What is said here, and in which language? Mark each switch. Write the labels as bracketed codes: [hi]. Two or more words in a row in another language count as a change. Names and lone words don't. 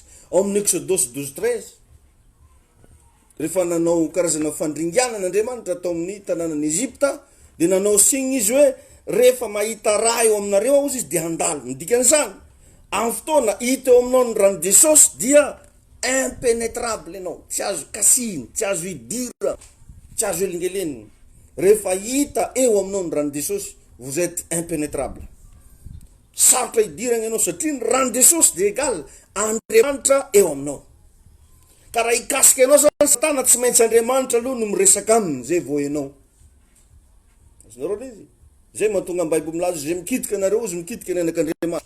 [mg] Ao amin'ny Exodus 12:13 rehefa nanao karazana fandringanan'Andriamanitra atao amin'ny tanànan'ny Egypta, de nanao signy izy hoe rehefa mahita raha eo aminareo ao izy de handalo. Dikan'izany amin'ny fotoana hita eo aminao ny rano Jesosy dia impénétrable ianao, tsy azo kasiny, tsy azo hidira, tsy azo elingelenina. Rehefa hita eo aminao ny rano Jesosy, [fr] vous êtes impénétrable, [mg] sarotra hidirana ianao, satria ny rano Jesosy de égale Andriamanitra eo aminao. Ka raha hikasika ianao zany Satana, tsy maintsy Andriamanitra aloha no miresaka aminy, zay vao ianao. Azonareo izy zay mahatonga ny Bible milaza zay mikitika anareo izy mikitika ny anak'Andriamanitra.